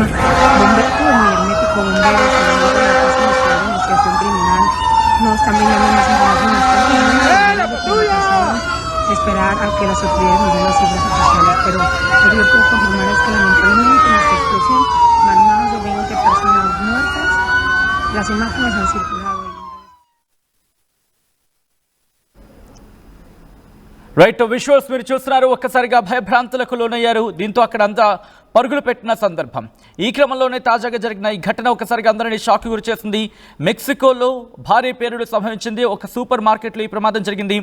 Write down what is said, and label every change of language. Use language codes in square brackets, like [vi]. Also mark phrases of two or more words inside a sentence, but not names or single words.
[es] Bomberos, todo muy hermético, bomberos, criminal, no están brindando más información, esperar a que las autoridades nos den las cifras oficiales, pero lo que yo puedo confirmar es que lamentablemente en esta explosión van más de 20 personas muertas. Las imágenes han circulado. [en] right, visuals [te] మీరు చూస్తున్నారు. ఒక్కసారిగా భయభ్రాంతులకు లోనయ్యారు. దీంతో అక్కడ అంతా పరుగులు పెట్టిన సందర్భం. ఈ క్రమంలోనే తాజాగా జరిగిన ఈ ఘటన ఒకసారిగా అందరినీ షాక్ గురి చేసింది. మెక్సికోలో భారీ పేలుడు సంభవించింది. ఒక సూపర్ మార్కెట్లో ఈ ప్రమాదం జరిగింది.